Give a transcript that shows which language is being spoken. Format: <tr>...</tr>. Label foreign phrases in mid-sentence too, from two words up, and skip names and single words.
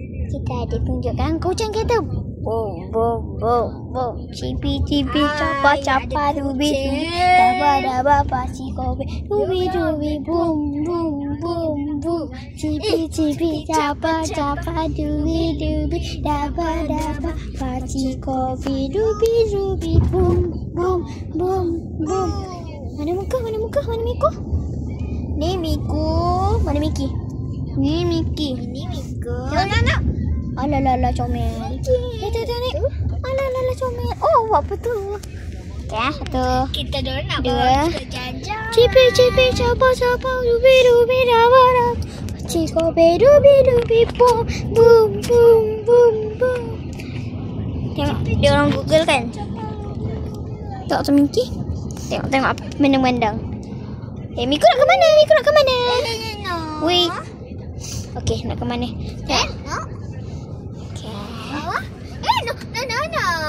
<ms>kita ada tunjukkan kucing kita. Boom, boom, boom, boom. Cipi, cipi, capa, capa, dubi, daba, daba, pasi, kopi, dubi, dubi, boom, boom, boom, boom. Cipi, cipi, capa, capa, dubi, dubi, daba, daba, pasi, kopi, dubi, dubi, boom, boom, boom, boom. Mana muka, mana muka, mana Miku? Ni Miku. Mana Miki? Ni Miki. Ni Miku. Tengok. Alalala comel. Tengok ni. Alalala comel. Oh, apa tu? Okay, satu. Kita nak bawa jajan. Cipi cipi capa capa dubi dubi daba daba. Ciko be dubi dubi boom boom boom boom boom. Tengok dia orang Google kan. Tengok tu Miki. Tengok mendang-mendang. Miku nak ke mana? Miku nak ke mana? Wait. Okey, nak ke mana? Tengok. No.</ms>